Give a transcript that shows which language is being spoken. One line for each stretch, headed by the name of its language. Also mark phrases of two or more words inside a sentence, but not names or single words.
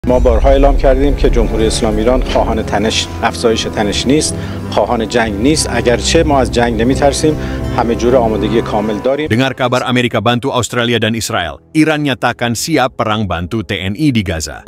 Persian: ما بارها اعلام کردیم که جمهوری اسلامی ایران خواهان افزایش تنش نیست، خواهان جنگ نیست. اگرچه ما از جنگ نمی‌ترسیم، همه جور آمادگی کامل داریم.
Indonesian: Dengar kabar Amerika bantu Australia dan Israel, Iran nyatakan siap perang bantu TNI di Gaza.